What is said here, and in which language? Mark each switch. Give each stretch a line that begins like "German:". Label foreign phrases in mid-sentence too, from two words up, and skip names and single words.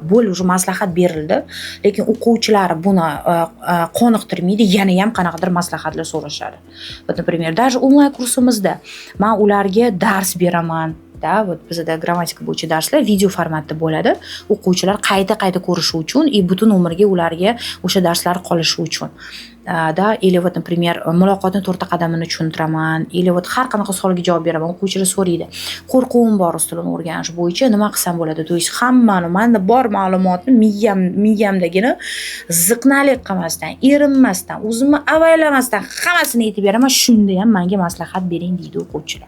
Uzbek: Bo'ldi, уже maslahat berildi, lekin o'quvchilar buni qoniqtirmaydi, yana ham qanaqadir maslahatlar so'rashadi.
Russian: Например, даже
Uzbek: onlayn kursimizda men ularga dars beraman. Вот bizda grammatika bo'yicha darslar video formatda bo'ladi. O'quvchilar qayta ko'rishi uchun, butun umrga ularga o'sha darslar qolishi uchun.
Russian: Или вот, например,
Uzbek: muloqotning 4 qadamini tushuntiraman,
Russian: или вот
Uzbek: har qanaqa savolga javob beraman. O'quvchilar so'raydi, qo'rquvim bor rus tilini o'rganish bo'yicha, nima qilsam bo'ladi?
Russian: To есть
Uzbek: hammani, menda bor ma'lumotni miyamdagini ziqnalik qilmasdan, erinmasdan, o'zimni avaylamasdan hammasini aytib beraman. Shunda ham menga maslahat bering deydi o'quvchilar.